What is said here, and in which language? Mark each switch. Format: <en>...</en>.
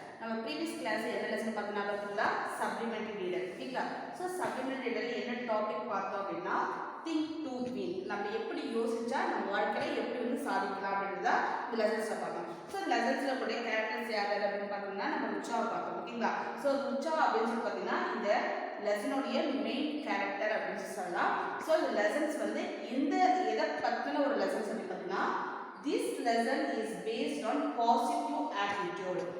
<ta>நம்ம previous class என்ன lesson பார்த்தோம்னா பார்த்தீங்களா supplementary reader. ஓகேங்களா? So supplementary reader என்ன டாபிக் பார்த்தோம் அப்படின்னா think to win. நம்ம எப்படி யோசிச்சா நம்ம வாழ்க்கையில எப்படி வந்து சாதிக்கலாம் அப்படின்றத இந்த லெசன்ஸ்ல பார்த்தோம். So லெசன்ஸ்ல கூட கேரக்டர்ஸ் யார் அப்படின்னு பார்த்தோம்னா நம்ம ருச்சாவை பார்த்தோம். ஓகேங்களா? So ருச்சா அப்படின்னு சொல்லி பார்த்தீங்கன்னா இந்த லெசனுடைய மெயின் கேரக்டர் அப்படின்னு சொல்லலாம். ஸோ இந்த லெசன்ஸ் வந்து எதை பற்றின ஒரு லெசன்ஸ் அப்படின்னு பார்த்தீங்கன்னா</ta> <en>this lesson is based on positive attitude.</en>